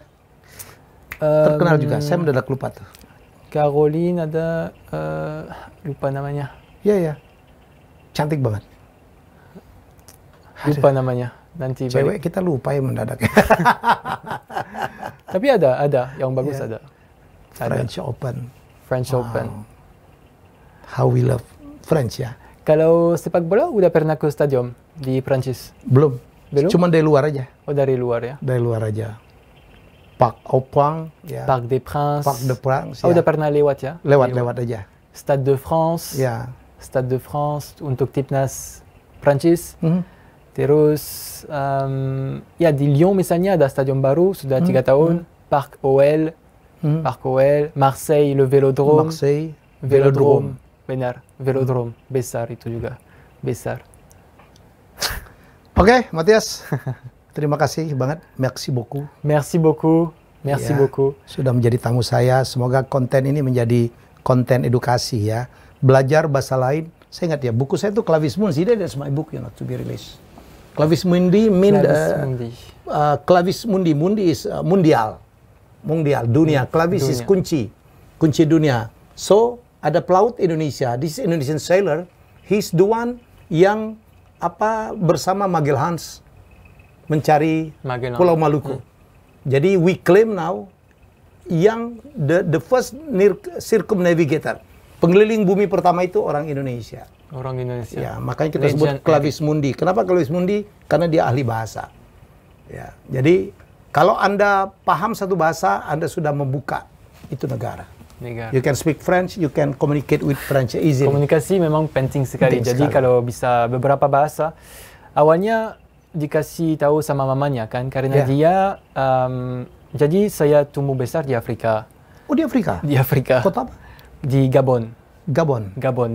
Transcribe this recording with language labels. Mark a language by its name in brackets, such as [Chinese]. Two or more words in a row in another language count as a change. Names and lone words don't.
[Indonesian] Terkenal juga. Saya mendadak lupa tuh. Caroline ada lupa namanya. Iya ya. Cantik banget. Lupa namanya. Nanti balik. Cewek kita lupa ya mendadak. Tapi ada yang bagus Iya. ada. Ada. French Open. French Open. [English] How we love French ya. [Indonesian] Kalau sepak bola udah pernah ke stadion di Prancis? Belum. Belum? Cuma dari luar aja. Oh, dari luar ya. Dari luar aja. Parc au Princes ya. Parc des Princes. Parc de France. Oh, ya. udah pernah lewat ya? Lewat aja. Stade de France. Ya. Stade de France untuk timnas Prancis. Mhm. Terus ya di Lyon misalnya ada stadion baru sudah 3 tahun. Parc OL, Parc OL, Marseille le Vélodrome. Marseille. Vélodrome. Benar, Vélodrome besar itu juga. Besar. Oke, Matias. Terima kasih banget. [French] Merci beaucoup. Merci beaucoup. Merci [Indonesian] Ya, [French] beaucoup. [Indonesian] Sudah menjadi tamu saya. Semoga konten ini menjadi konten edukasi ya. Belajar bahasa lain. Saya ingat ya, buku saya itu Clavis Mundi. [English] That's my book, to be released. Clavis Mundi Clavis Mundi. Mundi is mundial. Mundial, dunia. Clavis is kunci. [Indonesian] Kunci dunia. So, ada pelaut Indonesia. [English] This Indonesian sailor. He's the one [Indonesian] yang bersama Magellan mencari Magellan. Pulau Maluku. Jadi [English] we claim now [Indonesian] yang [English] the first circumnavigator. [Indonesian] Pengeliling bumi pertama itu orang Indonesia. Orang Indonesia. Ya, makanya kita sebut Clavis Mundi. Kenapa Clavis Mundi? Karena dia ahli bahasa. Ya, jadi kalau Anda paham satu bahasa, Anda sudah membuka itu negara. [English] You can speak French, you can communicate with French easily. [Indonesian] Komunikasi memang penting sekali. Penting Jadi sekali. kalau bisa beberapa bahasa, awalnya dikasih tahu sama mamanya kan, karena dia, jadi saya tumbuh besar di Afrika. Oh, di Afrika? Di Afrika. Kota apa? Di Gabon. Gabon.